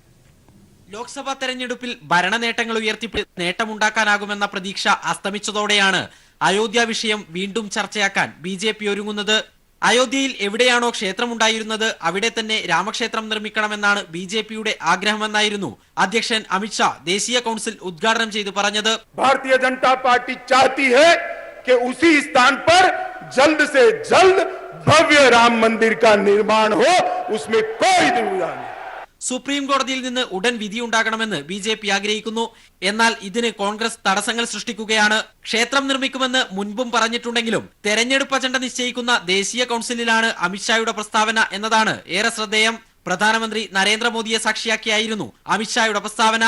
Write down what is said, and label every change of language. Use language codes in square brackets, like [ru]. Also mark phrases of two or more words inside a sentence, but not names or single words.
[ml] ലോക്സഭാ തെരഞ്ഞെടുപ്പിൽ ഭരണ നേട്ടങ്ങൾ ഉയർത്തിപ്പിടി നേട്ടമുണ്ടാക്കാനാകുമെന്ന പ്രതീക്ഷ അസ്തമിച്ചതോടെയാണ് അയോധ്യ വിഷയം വീണ്ടും ചർച്ചയാക്കാൻ BJP ഒരുങ്ങുന്നത്. അയോധ്യയിൽ എവിടെയാണോ ക്ഷേത്രമുണ്ടായിരുന്നത് അവിടെ തന്നെ രാമക്ഷേത്രം നിർമ്മിക്കണമെന്നാണ് BJPയുടെ ആഗ്രഹമെന്നായിരുന്നു അധ്യക്ഷൻ അമിത്ഷാ ദേശീയ കൌൺസിൽ ഉദ്ഘാടനം ചെയ്ത് പറഞ്ഞത്. [hi] भारतीय जनता पार्टी चाहती है कि उसी स्थान पर जल्द से जल्द भव्य राम मंदिर का निर्माण हो, उसमें कोई दुविधा नहीं. [ml] സുപ്രീം കോടതിയിൽ നിന്ന് ഉടൻ വിധിയുണ്ടാകണമെന്ന് BJP ആഗ്രഹിക്കുന്നു. എന്നാൽ ഇതിന് കോൺഗ്രസ് തടസ്സങ്ങൾ സൃഷ്ടിക്കുകയാണ്. ക്ഷേത്രം നിർമ്മിക്കുമെന്ന് മുൻപും പറഞ്ഞിട്ടുണ്ടെങ്കിലും തെരഞ്ഞെടുപ്പ് അജണ്ട നിശ്ചയിക്കുന്ന ദേശീയ കൌൺസിലിലാണ് അമിത്ഷായുടെ പ്രസ്താവന എന്നതാണ് ഏറെ ശ്രദ്ധേയം. പ്രധാനമന്ത്രി നരേന്ദ്രമോദിയെ സാക്ഷിയാക്കിയായിരുന്നു അമിത്ഷായുടെ പ്രസ്താവന.